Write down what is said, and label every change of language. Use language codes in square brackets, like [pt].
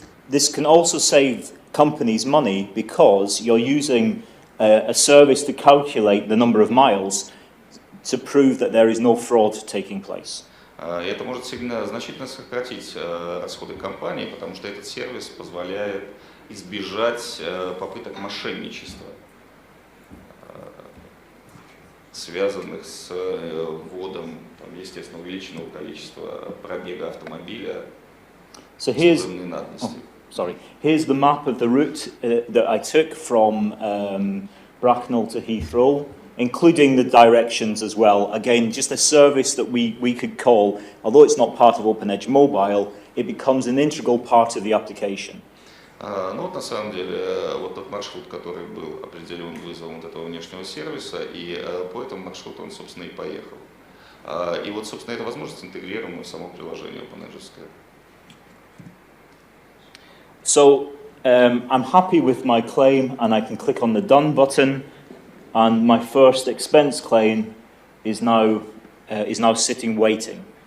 [en] This can also save companies money because you're using a service to calculate the number of miles to prove that there is no fraud taking place. [ru] И это может значительно сократить расходы компании, потому что этот сервис позволяет избежать попыток мошенничества, связанных с вводом, естественно, увеличенного количества пробега автомобиля. [en] So here's the map of the route that I took from Bracknell to Heathrow, including the directions as well. Again, just a service that we could call, although it's not part of OpenEdge Mobile, it becomes an integral part of the application. [ru] Ну вот на самом деле вот тот маршрут, который был определен вызовом вот этого внешнего сервиса, и по этому маршруту он, собственно, и поехал. И вот, собственно, эта возможность интегрирована в само приложение OpenEdge. [en] So I'm happy with my claim and I can click on the done button and my first expense claim is now sitting waiting.